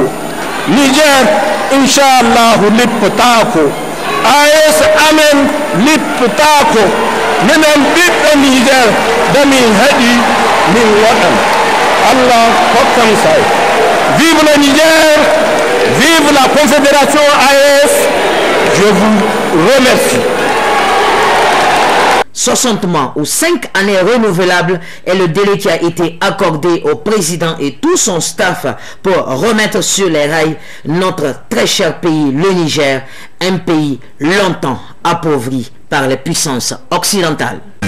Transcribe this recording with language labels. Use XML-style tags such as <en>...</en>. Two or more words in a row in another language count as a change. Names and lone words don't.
<ff>Niger inshallah lipptako, AES amen lipptako, minen ɓiɓɓe Niger damin haɗi min waɗan. Allah hokkam say.</ff> <fr>Vive le Niger, vive la Confédération AES. Je vous remercie. 60 mois ou 5 années renouvelables est le délai qui a été accordé au président et tout son staff pour remettre sur les rails notre très cher pays, le Niger, un pays longtemps appauvri par les puissances occidentales.</fr>